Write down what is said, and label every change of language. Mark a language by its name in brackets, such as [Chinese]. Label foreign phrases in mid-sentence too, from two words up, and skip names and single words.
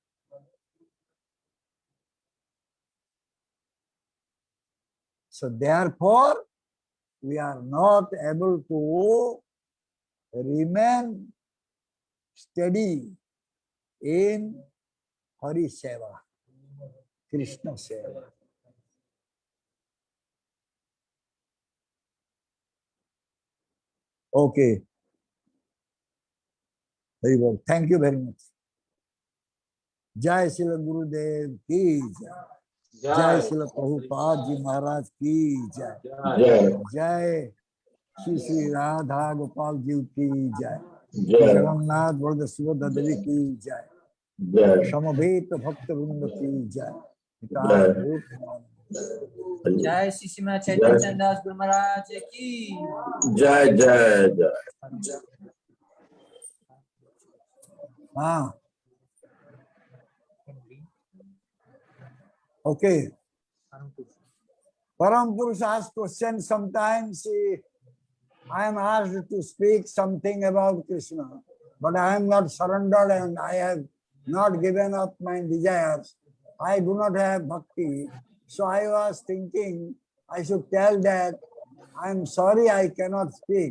[English] So therefore, we are not able to remain steady in Hari Seva, Krishna Seva. Okay. Very well. Thank you very much. [Hindi] जय श्रील गुरुदेव की जय. जय श्रील प्रभुपाद जी महाराज की जय. जय श्री श्री राधा गोपाल जी की जय. जगन्नाथ वरदा सुभद्रा देवी की जय. समवेत भक्त वृंद की जय. जय श्री श्रीमान चैतन्य दास गुरु महाराज की जय जय जय. [English] Okay. Param Purusha asks questions. Sometimes I am asked to speak something about Krishna, but I am not surrendered and I have not given up my desires. I do not have bhakti. So I was thinking I should tell that I am sorry I cannot speak.